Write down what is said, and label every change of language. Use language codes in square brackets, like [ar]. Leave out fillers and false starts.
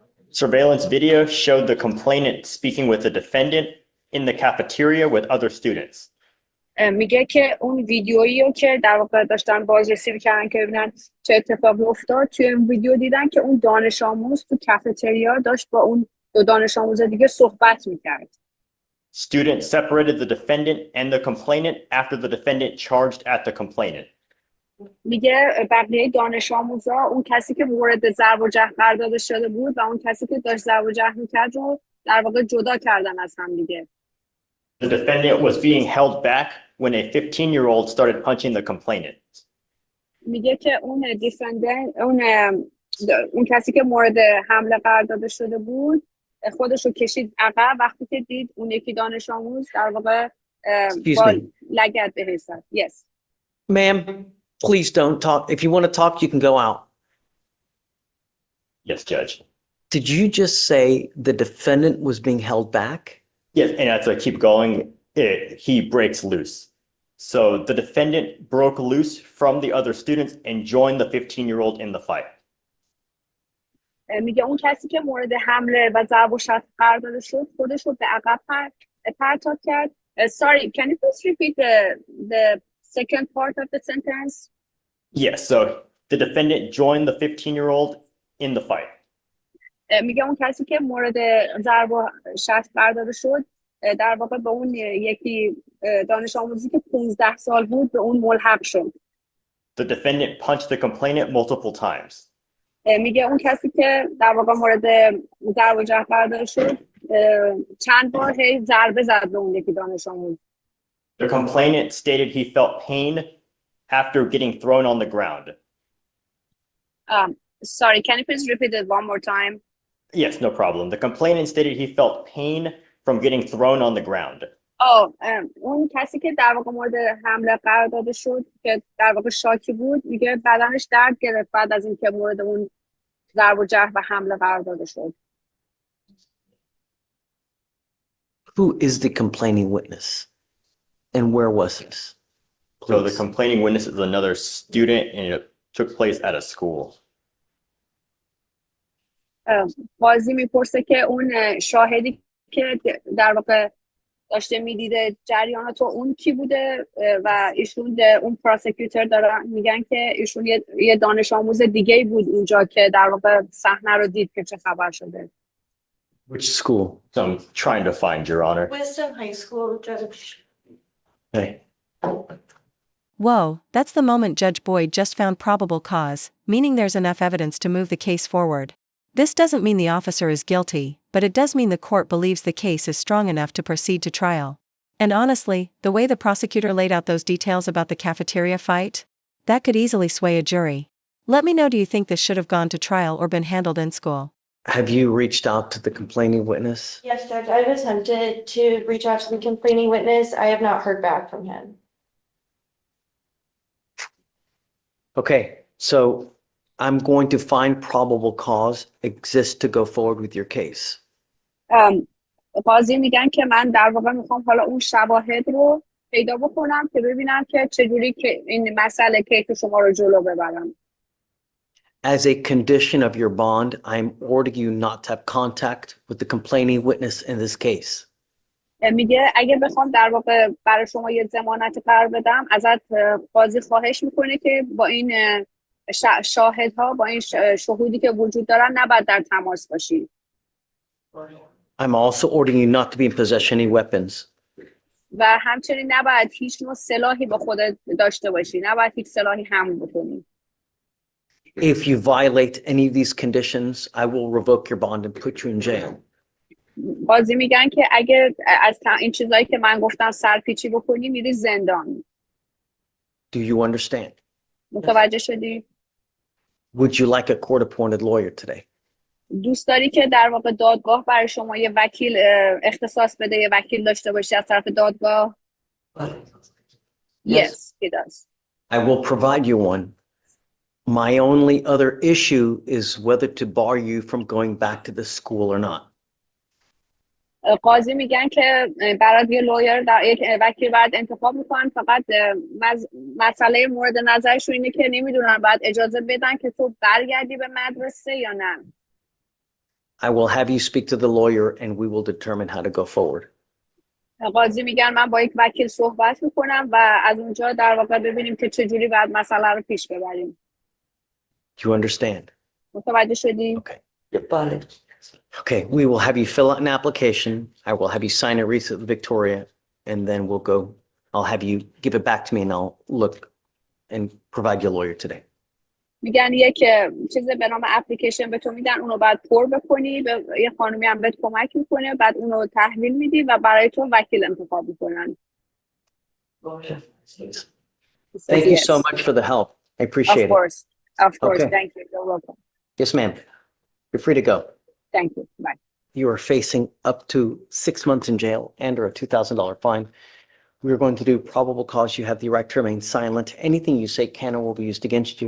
[en] Surveillance video showed the complainant speaking with the defendant in the cafeteria with other students. [fa] میگه که اون ویدیویی رو که در واقع داشتن بازرسی می‌کردن که ببینن چه اتفاقی افتاد، توی این ویدیو دیدن که اون دانش آموز تو کافتریا داشت با اون 2 دانش آموز دیگه صحبت می‌کرد. [en] Students separated the defendant and the complainant after the defendant charged at the complainant. [fa] میگه بقیه دانش آموزا اون کسی که مورد ضرب و جرح قرار داده شده بود و اون کسی که داشت ضرب و جرح می‌کرد رو در واقع جدا کردن از هم دیگه. [en] The defendant was being held back when a 15-year-old started punching the complainant. [fa] میگه که اون دیفندنت اون کسی که مورد حمله قرار داده شده بود خودش رو کشید عقب وقتی که دید اون یکی دانش آموز در واقع با لگد بهش زد. [en] Yes. Ma'am, please don't talk. If you want to talk, you can go out. Yes, Judge. Did you just say the defendant was being held back? Yes, and as I keep going, he breaks loose. So the defendant broke loose from the other students and joined the 15-year-old in the fight. [fa] میگه اون کسی که مورد حمله و ضرب و شتم قرار داده شد خودش رو به عقب پرتاب کرد. [en] Sorry, can you please repeat the second part of the sentence? Yes, so the defendant joined the 15-year-old in the fight. [fa] میگه اون کسی که مورد ضرب و شتم قرار داده شد در واقع به اون یکی دانش آموزی که 15 سال بود به اون ملحق شد. [en] The defendant punched the complainant multiple times. [fa] میگه اون کسی که در واقع مورد ضرب و جرح قرار داده شد چند بار ضربه زد به اون یکی دانش آموز. [en] The complainant stated he felt pain after getting thrown on the ground. Sorry, can you please repeat it one more time? Yes, no problem. The complainant stated he felt pain from getting thrown on the ground. [fa] اون کسی که در واقع مورد حمله قرار داده شد که در واقع شاکی بود میگه بدنش درد گرفت بعد از اینکه مورد اون ضرب و جرح و حمله قرار داده شد. [en] Who is the complaining witness? And where was this? So the complaining witness is another student and it took place at a school. [fa] قاضی میپرسه که اون شاهدی که در واقع داشته میدیده جریانات اون کی بوده و ایشون اون پروسیکیوتر دارن میگن که ایشون یه دانش آموز دیگه بود اونجا که در واقع صحنه رو دید که چه خبر شده. [en] Which school? So I'm trying to find, Your Honor. Wisdom High School, Judge. Hey. Whoa, that's the moment Judge Boyd just found probable cause, meaning there's enough evidence to move the case forward. This doesn't mean the officer is guilty, but it does mean the court believes the case is strong enough to proceed to trial. And honestly, the way the prosecutor laid out those details about the cafeteria fight, that could easily sway a jury. Let me know, do you think this should have gone to trial or been handled in school? Have you reached out to the complaining witness? Yes, Judge, I've attempted to reach out to the complaining witness. I have not heard back from him. Okay, so I'm going to find probable cause exists to go forward with your case. [fa] قاضی میگن که من در واقع میخوام حالا اون شواهد رو پیدا بکنم که ببینم که چجوری که این مسئله کیس شما رو جلو ببرم. [en] As a condition of your bond, I'm ordering you not to have contact with the complaining witness in this case. [fa] میگه اگه بخوام در واقع برای شما یه ضمانت قرار بدم ازت قاضی خواهش میکنه که با این شاهدها با این شهودی که وجود دارن نباید در تماس باشی. [en] I'm also ordering you not to be in possession of any weapons. [fa] و همچنین نباید هیچ نوع سلاحی با خودت داشته باشی، نباید هیچ سلاحی حمل بکنی. [en] If you violate any of these conditions, I will revoke your bond and put you in jail. [fa] قاضی میگن که اگه از این چیزایی که من گفتم سرپیچی بکنی میری زندان. [en] Do you understand? [fa] متوجه شدی؟ [en] Would you like a court-appointed lawyer today? [fa] دوست داری که در واقع دادگاه برای شما یه وکیل اختصاص بده، یه وکیل داشته باشی از طرف دادگاه؟ [en] Yes, he does. I will provide you one. My only other issue is whether to bar you from going back to the school or not. [fa] قاضی میگن که برات یه لویر یک وکیل بعد انتخاب میکنن، فقط مسئله مورد نظرشون اینه که نمیدونن بعد اجازه بدن که تو برگردی به مدرسه یا نه. [en] I will have you speak to the lawyer and we will determine how to go forward. [fa] قاضی میگن من با یک وکیل صحبت میکنم و از اونجا در واقع ببینیم که چجوری بعد مسئله رو پیش ببریم. [en] Do you understand? [fa] متوجه شدی؟ [en] Okay. Okay, we will have you fill out an application. I will have you sign a receipt with Victoria, and then we'll go. I'll have you give it back to me, and I'll look and provide you a lawyer today. [fa] میگن یک چیز به نام اپلیکیشن به تو میدن، اونو بعد پر بکنی، به یه خانومی هم بهت کمک میکنه، بعد اونو تحویل میدی و برای تو وکیل انتخاب میکنن. [en] Thank you so much for the help. I appreciate it. Of course. Okay. Thank you. You're welcome. Yes, ma'am. You're free to go. Thank you. Bye. You are facing up to 6 months in jail and or a $2,000 fine. We are going to do probable cause. You have the right to remain silent. Anything you say can or will be used against you.